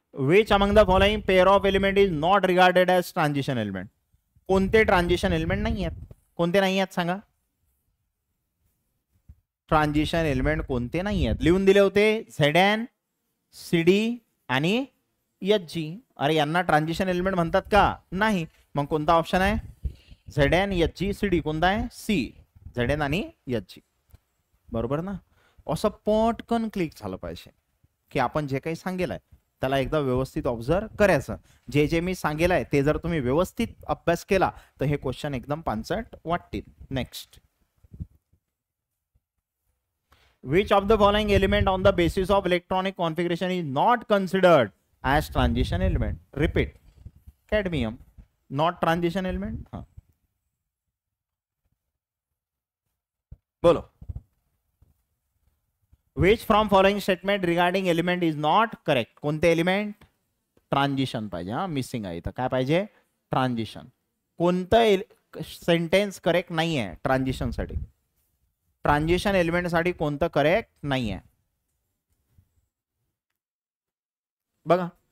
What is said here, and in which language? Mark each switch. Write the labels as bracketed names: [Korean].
[English] Which among the following pair of element is not regarded as transition element? [Marathi] कोणते transition element नाही आहेत. कोणते नाही आहेत सांगा. ट्रान्झिशन एलिमेंट कोणते नाही आहेत लिहून दिले होते Zn CD आणि Hg. अरे यांना ट्रान्झिशन एलिमेंट म्हणतात का नाही. मग कोणता ऑप्शन आहे Zn Hg CD. कोणता आहे सी Zn आणि Hg. बरोबर ना. असं पटकन क्लिक झालं पाहिजे की आपण जे काही सांगेल त्याला एकदा व्यवस्थित ऑब्झर्व करायचं. जे जे मी सांगेल आहे ते जर तुम्ही व्यवस्थित अभ्यास केला तर हे क्वेश्चन एकदम पांचट वाटतील. [English] Next. Which of the following element on the basis of electronic configuration is not considered as transition element? Repeat. Cadmium. Not transition element. हाँ. [Hindi] बोलो. [English] Which from following statement regarding element is not correct? [Marathi] कोणते element transition पाहिजे. हा missing आहे इथं. काय पाहिजे transition. कोणतं सेंटेन्स करेक्ट नाही आहे ट्रान्झिशन साठी. ट्रान्झिशन एलिमेंट साठी कोणतं करेक्ट नाही आहे बघा.